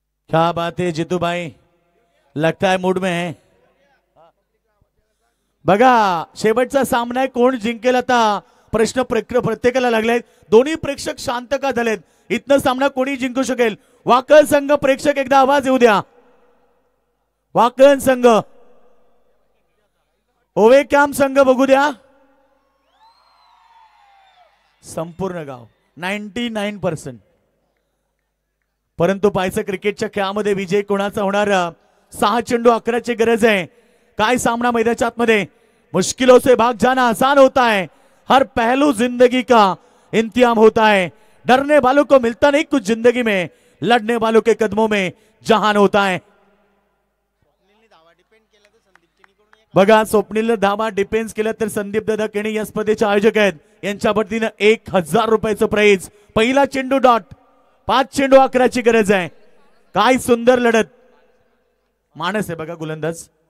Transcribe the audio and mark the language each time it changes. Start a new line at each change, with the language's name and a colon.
Hindi: क्या बात है जीतू भाई, लगता है मूड में है.
Marathi: बघा शेवटचा सामना आहे, कोण जिंकेल आता प्रश्न प्रत्येकाला लागलेत. दोन्ही प्रेक्षक शांत का झालेत. इथनं सामना कोणी जिंकू शकेल. वाकण संघ प्रेक्षक एकदा आवाज येऊ द्या. वाकण संघ, ओवे कॅम्प संघ बघू द्या. संपूर्ण गाव 99%. परंतु पाहायचं क्रिकेटच्या खेळामध्ये विजय कोणाचा होणार. 6 चेंडू 11ची गरज आहे. काय सामना मैदानाच्या आतमध्ये.
Hindi: मुश्किलों से भाग जाना आसान होता है, हर पहलू जिंदगी का इंतजाम होता है. डरने वालों को मिलता नहीं कुछ जिंदगी में, लड़ने वालों के कदमों में जहान होता है.
Marathi: बघा स्वप्नील धावा डिफेन्स केला तर संदीप दादा केणी या स्पर्धेचे आयोजक आहेत. यांच्या वतीनं 1000 रुपयाचं प्राइज. पहिला चेंडू डॉट. 5 चेंडू 11ची गरज आहे. काय सुंदर लढत. मानस आहे बघा गोलंदाज.